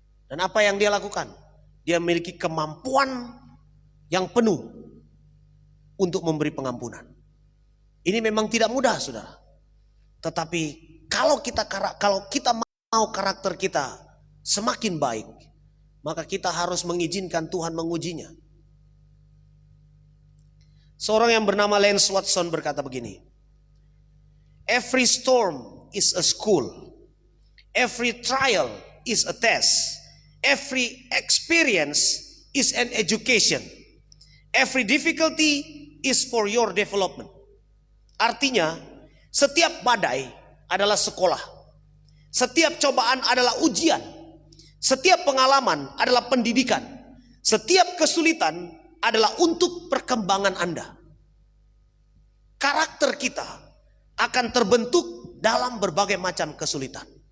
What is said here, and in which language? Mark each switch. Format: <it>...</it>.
<id>Dan apa yang dia lakukan? Dia memiliki kemampuan yang penuh untuk memberi pengampunan. Ini memang tidak mudah, saudara. Tetapi kalau kita mau karakter kita semakin baik, maka kita harus mengizinkan Tuhan mengujinya. Seorang yang bernama Lance Watson berkata begini,</id> <en>every storm is a school, every trial is a test, every experience is an education, every difficulty is for your development.</en> <id>Artinya, setiap badai adalah sekolah, setiap cobaan adalah ujian, setiap pengalaman adalah pendidikan, setiap kesulitan adalah untuk perkembangan Anda. Karakter kita akan terbentuk dalam berbagai macam kesulitan.</id>